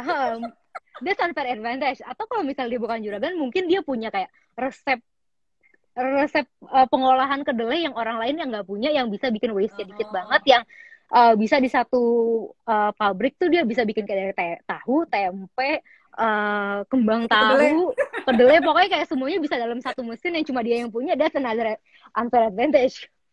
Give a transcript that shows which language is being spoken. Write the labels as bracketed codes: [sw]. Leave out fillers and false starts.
[en] Yeah, that's unfair advantage. [id] Atau kalau misalnya dia bukan juragan, mungkin dia punya kayak resep pengolahan kedelai yang orang lain yang nggak punya, yang bisa bikin waste-nya dikit banget, yang bisa di satu pabrik tuh dia bisa bikin kayak dari tahu, tempe, kembang tahu, kedelai, pokoknya kayak semuanya bisa dalam satu mesin yang cuma dia yang punya. [en] That's another unfair advantage.